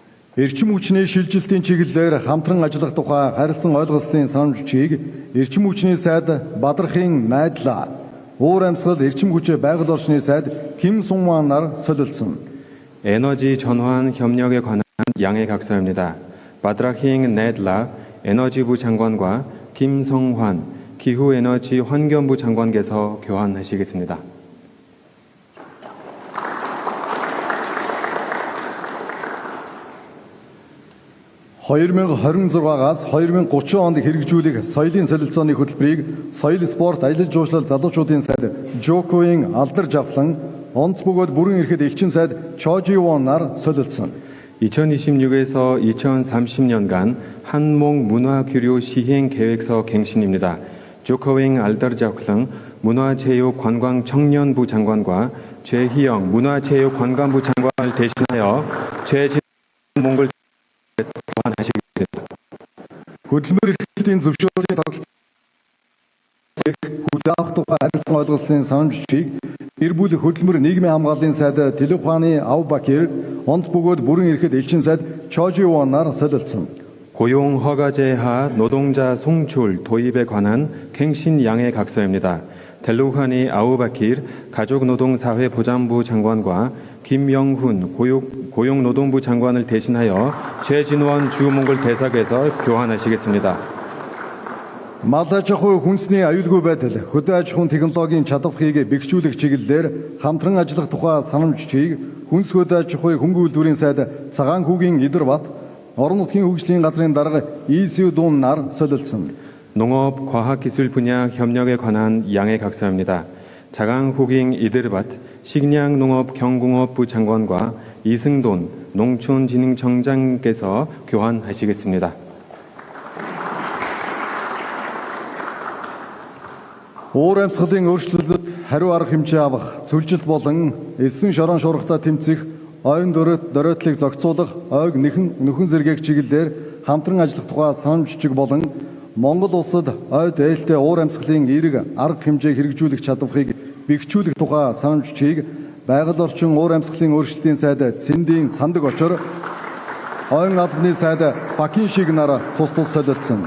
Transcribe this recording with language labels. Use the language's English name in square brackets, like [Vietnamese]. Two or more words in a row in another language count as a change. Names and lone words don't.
[Mongolian] Эрчим хүчний шилжилтийн чиглэлээр хамтран ажиллах тухай харилцан ойлголцлын санамж бичгийг Эрчим хүчний сайд Бадрахын найдлаа уур амьсгал эрчим хүч байгаль орчны сайд Ким Сунванаар солилцсон. [Korean] 에너지 전환 협력에 관한 양해 각서입니다. 바드라힝 네들라 에너지부 장관과 김성환 기후에너지 환경부 장관께서 교환하시겠습니다. [Mongolian] (2026-аас 2030 онд хэрэгжүүлэх соёлын солилцооны хөтөлбөрийг соёл спорт аялал жуулчлал залуучуудын сайд Жоковын алдарж авлан онц бөгөөд бүрэн эрхэд элчин сайд Чоживонаар солилцсон. [Korean] 2026에서 2030년간 한몽 문화교류 시행 계획서 갱신입니다. 조커윙 알더자클릉 문화체육관광청년부 장관과 최희영 문화체육관광부 장관을 대신하여 최진 몽골 교환하시겠습니다. [Mongolian] Хөтөлбөр эрхлэлтийн зөвшөөрлийн тогтолцоог хүлээх тухай харилцан ойлголцлын санамж бичгийг гэр бүл хөтөлбөр нийгмийн хамгааллын сайд Телуханы Аубакир онц бөгөөд бүрэн эрхэд элчин сайд Чоживонаар солилцсон. [Korean] 고용 허가제하 노동자 송출 도입에 관한 갱신 양해 각서입니다. 델루하니 아우바킬 가족노동사회보장부 장관과 김영훈 고용노동부 장관을 대신하여 최진원 주몽골 대사께서 교환하시겠습니다. [Mongolian] Мал аж ахуй хүнсний аюулгүй байдал, хөдөө аж ахуйн технологийн чадварыг бэхжүүлэх чиглэлээр хамтран ажиллах тухай санамж бичгийг хүнс хөдөө аж ахуй хөнгөн үйлдвэрийн сайд Цагаан хүүгийн Идэрбат, орон нутгийн хөгжлийн газрын дарга 이수돈аар солилцсон. [Korean] 농업 과학기술 분야 협력에 관한 양해 각서입니다. 자강후깅 이드르밭 식량농업경공업부 장관과 이승돈 농촌진흥청장께서 교환하시겠습니다. [Mongolian] Уур амьсгалын өөрчлөлтөд хариу арга хэмжээ авах, зөвлөлт болон элсэн шорон шуургатай тэмцэх, ойн дөрөөдлийг зохицуулах, ойг нөхөн зэргийг чиглэлээр хамтран ажиллах тухай санамж бичиг болон Монгол улсад ой дээлтэй уур амьсгалын эерэг арга хэмжээг хэрэгжүүлэх чадварыг бэхжүүлэх тухай санамж бичгийг байгаль орчин уур амьсгалын өөрчлөлтийн сайд Цэндийн Сандаг очор, ойн албаны сайд Бакин Шигнаар тус солилцсон.